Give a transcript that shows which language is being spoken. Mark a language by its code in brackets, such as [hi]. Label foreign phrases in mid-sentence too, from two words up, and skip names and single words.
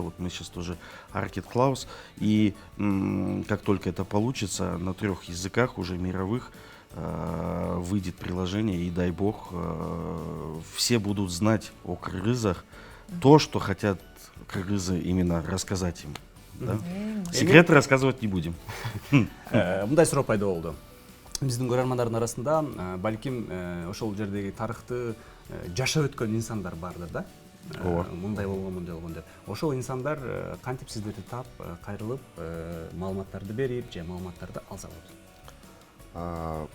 [ru] Вот мы сейчас тоже Arcade Claus, и как только это получится, на 3 языках уже мировых выйдет приложение, и дай бог все будут знать о кыргызах то, что хотят кыргызы именно рассказать им. Да? Секреты рассказывать не будем. [ky] Мындай суроо пайда болду. Биздин көрөрмандардын арасында балким ошол жердеги тарыхты жашап өткөн инсандар бардыр да. Мындай болгон деп. Ошол инсандар кантип сиздерди таап, кайрылып, маалыматтарды берип, же маалыматтарды алса болот?